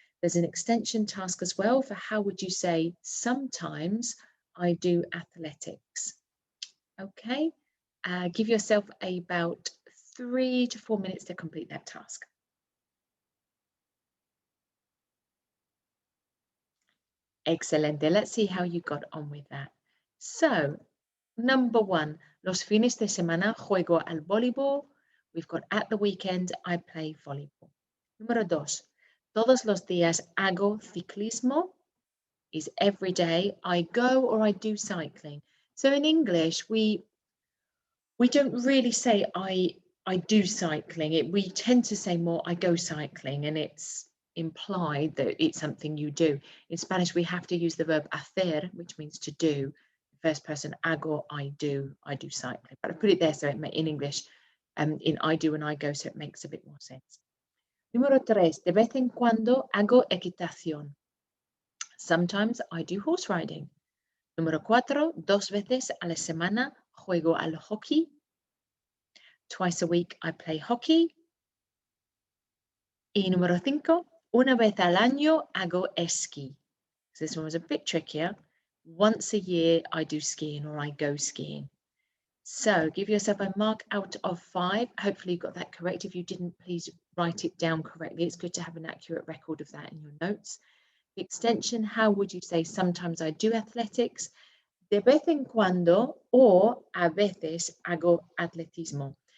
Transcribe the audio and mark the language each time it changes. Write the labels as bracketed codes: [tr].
[en] There's an extension task as well for how would you say, sometimes I do athletics. Okay, give yourself about 3 to 4 minutes to complete that task. [es] Excelente. [en] Let's see how you got on with that. So, number 1, [es] los fines de semana juego al voleibol. [en] We've got at the weekend, I play volleyball. [es] Número 2, todos los días hago ciclismo. [en] Is every day I go or I do cycling. So in English, we don't really say I do cycling. We tend to say more I go cycling, and it's implied that it's something you do. In Spanish, we have to use the verb hacer, which means to do. First person, hago, I do cycling. But I put it there so it in English, in I do and I go, so it makes a bit more sense. [es] Número 3, de vez en cuando hago equitación. [en] Sometimes I do horse riding. [es] Número 4, 2 veces a la semana juego al hockey. [en] Twice a week I play hockey. [es] Y número 5, una vez al año hago esquí. [en] So this one was a bit trickier. Once a year I do skiing or I go skiing. So give yourself a mark out of 5. Hopefully you got that correct. If you didn't, please write it down correctly. It's good to have an accurate record of that in your notes. The extension, how would you say sometimes I do athletics? [es] De vez en cuando or a veces hago atletismo.